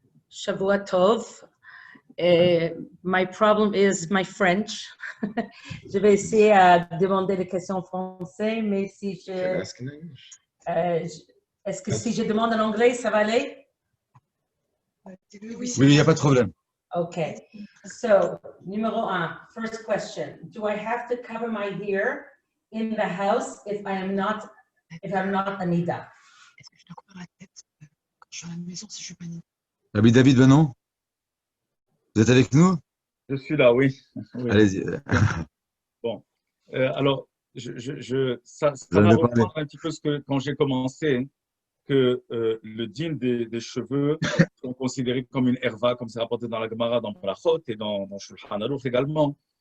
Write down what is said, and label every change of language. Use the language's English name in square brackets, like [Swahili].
[English] Shavua Tov. My problem is my French. [French] Je vais essayer à demander des questions en français, mais si est-ce que si je demande en anglais, ça va aller? Oui, il n'y a pas de problème. [English] Okay. So, numéro 1, first question. Do I have to cover my hair in the house if I'm not a nida? [French] Est-ce que je dois couvrir la tête quand je suis à la maison si je suis pas nida? Rabbi David Benon, vous êtes avec nous? Je suis là, oui. Oui. Allez-y. Bon, alors, ça va reprendre un petit peu ce que quand j'ai commencé, que le din des cheveux sont considérés comme une herva, comme c'est rapporté dans la Gemara, dans Brachot et dans Shulchan Aruch également.